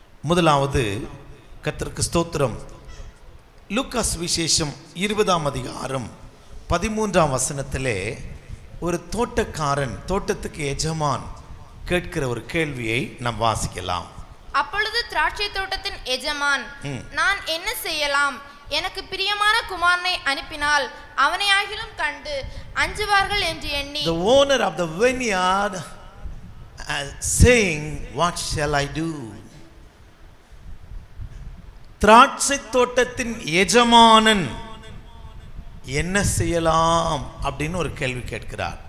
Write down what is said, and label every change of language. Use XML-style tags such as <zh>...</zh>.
<ta>முதலாவது, கர்த்தருக்கு ஸ்தோத்திரம், லூக்காஸ் விசேஷம் 20ஆம் அதிகாரம் 13ஆம் வசனத்திலே ஒரு தோட்டக்காரன், தோட்டத்துக்கு எஜமான் கேட்கிற ஒரு கேள்வியை நாம் வாசிக்கலாம். அப்பொழுது திராட்சை தோட்டத்தின் எஜமான், நான் என்ன செய்யலாம்? எனக்கு பிரியமான குமாரனை அனுப்பினால் அவனை ஆகிலும் கண்டு அஞ்சுவார்கள் என்று எண்ணி.</ta> <en>The owner of the vineyard saying, what shall I do?</en> <ta>திராட்சை தோட்டத்தின் எஜமானன் என்ன செய்யலாம் அப்படின்னு ஒரு கேள்வி கேட்கிறார்.</ta>